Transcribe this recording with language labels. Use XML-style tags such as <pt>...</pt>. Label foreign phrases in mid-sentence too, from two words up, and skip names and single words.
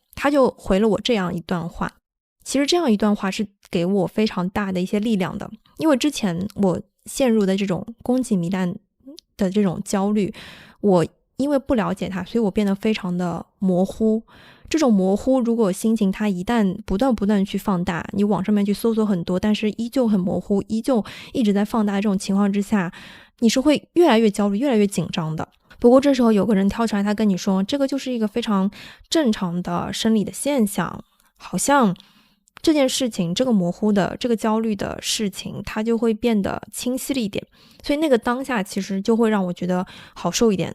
<zh>他就回了我這樣一段話，其實這樣一段話是給我非常大的一些力量的，因為之前我陷入的這種宮頸糜爛的這種焦慮，我因為不了解它，所以我變得非常的模糊。這種模糊如果心情它一旦不斷去放大，你網上面去搜索很多，但是依舊很模糊，依舊一直在放大，這種情況之下你是會越來越焦慮越来越緊張的。不過这时候有個人跳出來，他跟你說這個就是一個非常正常的生理的現象，好像這件事情這個模糊的這個焦慮的事情它就會變得清晰了一點，所以那個當下其實就會讓我覺得好受一點。</zh>